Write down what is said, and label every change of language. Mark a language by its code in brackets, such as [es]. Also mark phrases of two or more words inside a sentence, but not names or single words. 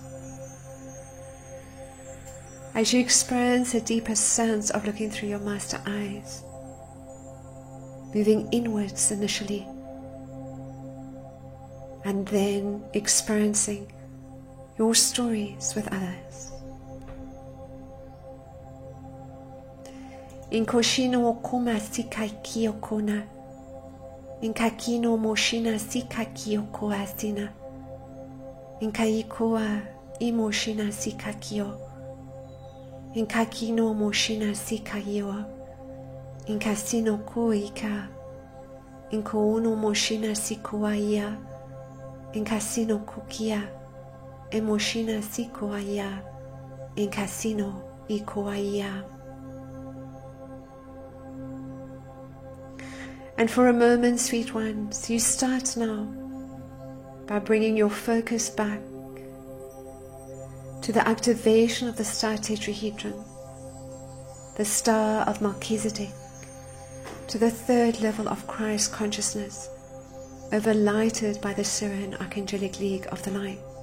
[en] As you experience a deeper sense of looking through your master eyes, moving inwards initially, and then experiencing your stories with others. In koshino okuma sika kiyokona, in kakino moshina sika kiyoko asina, in kaikoa imoshina sika kiyo, in kakino moshina sika yewa, in kasino koika, in kouno moshina sikoaya, in kasino kukia, emoshina sikoaya, in kasino ikoaya. And for a moment, sweet ones, you start now by bringing your focus back to the activation of the star tetrahedron, the star of Melchizedek, to the third level of Christ consciousness, overlighted by the Syrian Archangelic League of the Light.